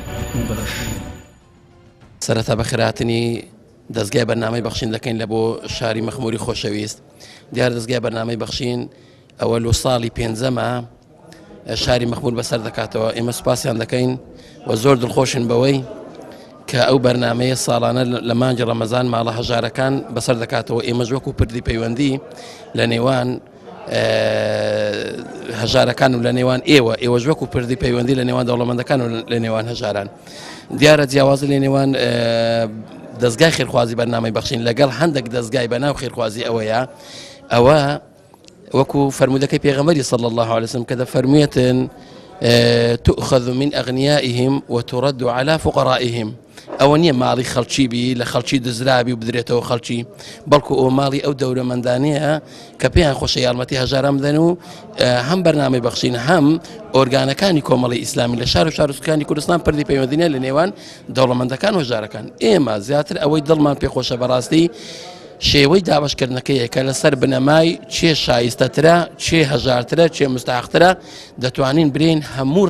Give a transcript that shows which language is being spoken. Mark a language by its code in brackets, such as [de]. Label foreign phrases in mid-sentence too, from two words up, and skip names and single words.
[ckb] سەرەتا بەخێراتنی دەستگای بەرنامەی بەخشین دەکەین لە بۆ شاری مەخموری خۆشەویست دیار دەستگای بەرنامەی بەخشین ئەوە لۆ ساڵی پێنجەمە شاری مەخمور بەسەر دەکاتەوە ئێمە سوپاسیان دەکەین و زۆر دڵخۆشن بەوەی کە ئەو بەرنامەیە ساڵانە لە مانجی ڕەمەزان ماڵە هەژارەکان بەسەر دەکاتەوە ئێمەش وەکو پردی پەیوەندی لە نێوان هەژارەکان و لە نێوان ئێوەش وەکو پردی پەیوەندی لە نێوان دەوڵەمەندەکان و لە نێوان هەژاران دیارە جیاوازی لە نێوان دەستگای خێرخوازی بەرنامەی بەخشین لەگەڵ هەندێک دەستگای بەناو خێرخوازی ئەوەیە ئەوە وەکو فەرمودەکەی پێغەمبەری [ar] صلی الله عليه وسلم [ckb] کە دەفەرموویەتن [ar] تؤخذ من أغنيائهم وترد على فقرائهم [ckb] ئەوە نییە ماڵی خەڵکی بی لە خەڵکی دزرابی و بدرێتەوە خەڵکی بەڵکو ئەو ماڵی ئەو دەورەمەندانەیە کە پێیان خۆشە یارمەتی هەژاران بدەن و هەم بەرنامەی بەخشین هەم ئۆرگانەکانی کۆمەڵی ئیسلامی لە شار و شارستانی کوردستان پردی پەیوەندینە لە نێوان دەوڵەمەندەکان و هەژارەکان ئێمە زیاتر ئەوەی دڵمان پێخۆشە بەڕاستی شێوەی دابشکردنەکەیە کە لەسەر بنەمای چێ شایستەترە چێ هەژارترە چێ مستحقترە دەتوانین برین هەموو